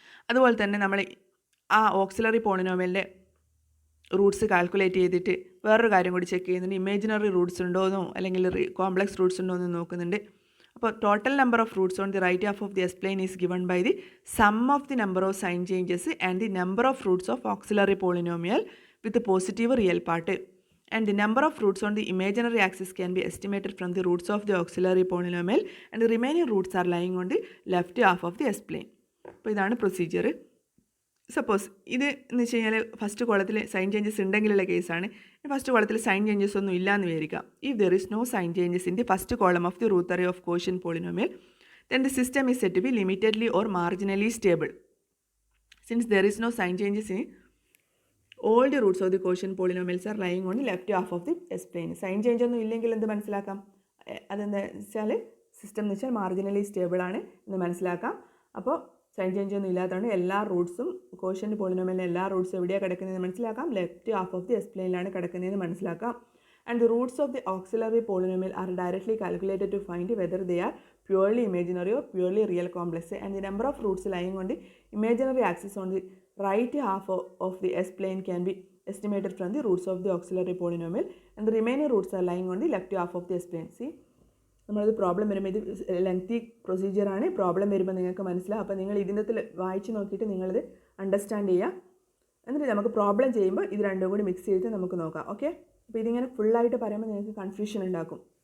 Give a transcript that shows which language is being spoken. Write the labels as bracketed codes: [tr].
[ml] അതുപോലെ തന്നെ നമ്മൾ ആ ഓക്സിലറി പോളിനോമിയലിൻ്റെ റൂട്ട്സ് കാൽക്കുലേറ്റ് ചെയ്തിട്ട് വേറൊരു കാര്യം കൂടി ചെക്ക് ചെയ്യുന്നുണ്ട്. ഇമേജിനറി റൂട്ട്സ് ഉണ്ടോയെന്നോ അല്ലെങ്കിൽ കോംപ്ലക്സ് റൂട്ട്സ് ഉണ്ടോ എന്ന് നോക്കുന്നുണ്ട്. [en] അപ്പോൾ total number of roots on the right half of the S plane is given by the sum of the number of sign changes and the number of roots of auxiliary polynomial with positive real part. And the number of roots on the imaginary axis can be estimated from the roots of the auxiliary polynomial, and the remaining roots are lying on the left half of the S-plane. [ml] അപ്പോൾ ഇതാണ് procedure. Suppose ഇത് എന്ന് വെച്ച് കഴിഞ്ഞാൽ first കോളത്തിൽ sign changes ഉണ്ടെങ്കിലുള്ള കേസാണ്. First കോളത്തിൽ sign changes ഒന്നും ഇല്ല എന്ന് വിചാരിക്കാം. [en] If there is no sign changes in the first column of the Routh array of quotient polynomial, then the system is said to be limitedly or marginally stable. Since there is no sign changes in all the roots of the quotient polynomials are lying on the left half of the S-plane. [ml] Sign change ഒന്നും ഇല്ലെങ്കിൽ എന്ത് മനസ്സിലാക്കാം? അതെന്താ വെച്ചാൽ system എന്ന് വെച്ചാൽ marginally stable ആണ് എന്ന് മനസ്സിലാക്കാം. അപ്പോൾ സൈൻ ചേഞ്ച് ഒന്നും ഇല്ലാത്തതുകൊണ്ട് എല്ലാ റൂട്ട്സും ക്വോഷ്യന്റ് പോളിനോമിയലിലെ എല്ലാ റൂട്ട്സും എവിടെയാണ് കിടക്കുന്നതെന്ന് മനസ്സിലാക്കാം. ലെഫ്റ്റ് ഹാഫ് ഓഫ് ദി S-planeലാണ് കിടക്കുന്നതെന്ന് മനസ്സിലാക്കാം. [en] And the roots of the auxiliary polynomial are directly calculated to find whether they are purely imaginary or purely real complex. And the number of roots lying on the imaginary axis on the right half of the S-plane can be estimated from the roots of the auxiliary polynomial, and the remaining roots are lying on the left half of the S-plane. [ml] See, നമ്മളത് problem വരുമ്പോൾ ഇത് lengthy പ്രൊസീജിയറാണ്. Problem വരുമ്പോൾ നിങ്ങൾക്ക് മനസ്സിലാവും. അപ്പോൾ നിങ്ങൾ ഇതിൻ്റെ വായിച്ച് നോക്കിയിട്ട് നിങ്ങളിത് അണ്ടർസ്റ്റാൻഡ് ചെയ്യുക. എന്നിട്ട് നമുക്ക് പ്രോബ്ലം ചെയ്യുമ്പോൾ ഇത് രണ്ടും കൂടി മിക്സ് ചെയ്തിട്ട് നമുക്ക് നോക്കാം. ഓക്കെ, അപ്പോൾ ഇതിങ്ങനെ ഫുള്ളായിട്ട് പറയുമ്പോൾ നിങ്ങൾക്ക് കൺഫ്യൂഷൻ ഉണ്ടാക്കും.